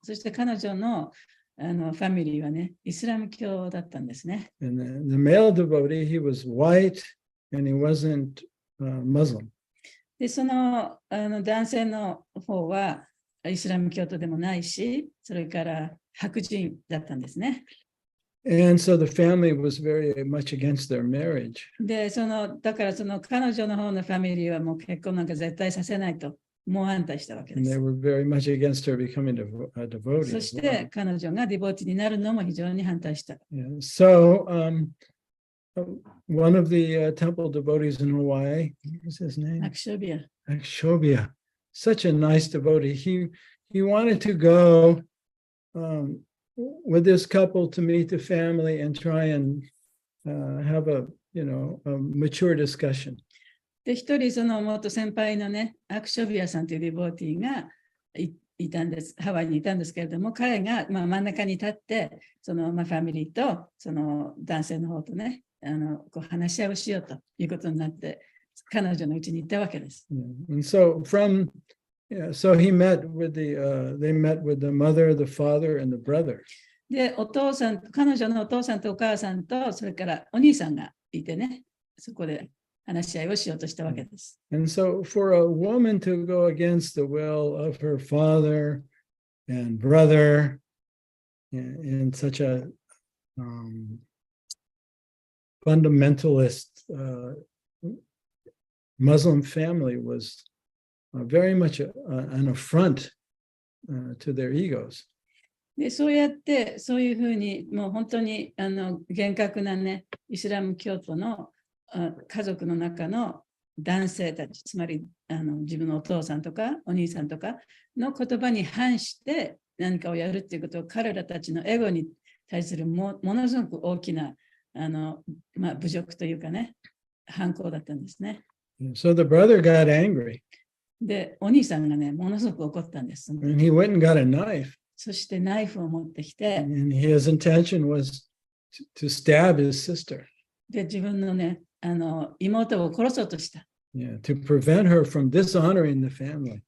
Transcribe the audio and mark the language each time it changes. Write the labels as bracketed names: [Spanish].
[Japanese] そして彼女のファミリーはね、イスラム教だったんですね。 [English] And the male devotee, he was white and he wasn't Muslim. [Japanese] で、その、男性の方はイスラム教徒でもないし、それから白人だったんですね。 [English] And so the family was very much against their marriage. [Japanese] で、だからその彼女の方のファミリーはもう結婚なんか絶対させないと、もう反対したわけで [English] And they [Japanese] す。 [English] were very much against her becoming a devotee. [Japanese] そ [English] as [Japanese] し [English] well. [Japanese] て彼女がディボーティになるのも非常に反対した。 [English] Yeah. So one of the temple devotees in Hawaii, what was his name? [Japanese] アクショビア。 [English] Akshobhya, such a nice devotee. He wanted to go with this couple to meet the family and try and have a mature discussion. [Japanese] で、一人その元先輩のね、アクショビアさんというディボーティーがいたんです。ハワイにいたんですけれども、彼が真ん中に立って、ファミリーとその男性の方とね、こう話し合いをしようということになって、彼女のうちに行ったわけです。 [English] And so so he met with they met with the mother, the father, and the brother. [Japanese] で、彼女のお父さんとお母さんと、それからお兄さんがいてね、そこで話し合いをしようとしたわけです。 [English] And so for a woman to go against the will of her father and brother in such a fundamentalist Muslim family was very much an affront to their egos. [Japanese] で、そうやって、そういうふうに、もう本当に厳格なね、イスラム教徒の家族の中の男性たち、つまり自分のお父さんとかお兄さんとかの言葉に反して何かをやるっていうことを彼らたちのエゴに対するものすごく大きな侮辱というかね、反抗だったんですね。 [English] So the brother got angry. [Japanese] で、お兄さんがね、ものすごく怒ったんです。 [English] And he went and got a knife. [Japanese] そしてナイフを持ってきて、 [English] And his intention was to stab his sister. [Japanese] で、自分のね、妹を殺そうとした。 [English] Yeah, to prevent her from dishonoring the family.